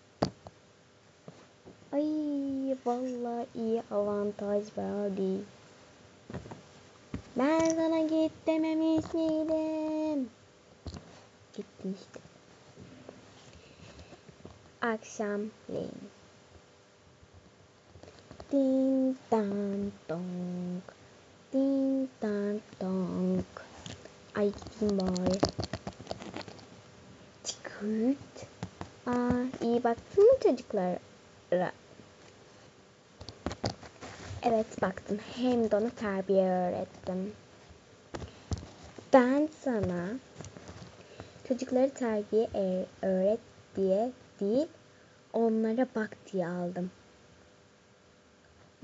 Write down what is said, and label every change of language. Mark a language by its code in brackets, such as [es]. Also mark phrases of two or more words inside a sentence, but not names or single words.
[tr] Ay, vallahi iyi avantaj verdi. Ben sana git dememiş miydim? Gittim işte. Akşamleyin. Ding dong dong. Ding dong dong. Ay, gideyim bari. Çıkırt. İyi baktın mı çocuklara? Evet, baktım. Hem de ona terbiye öğrettim. Ben sana çocukları terbiye öğret diye değil, onlara bak diye aldım.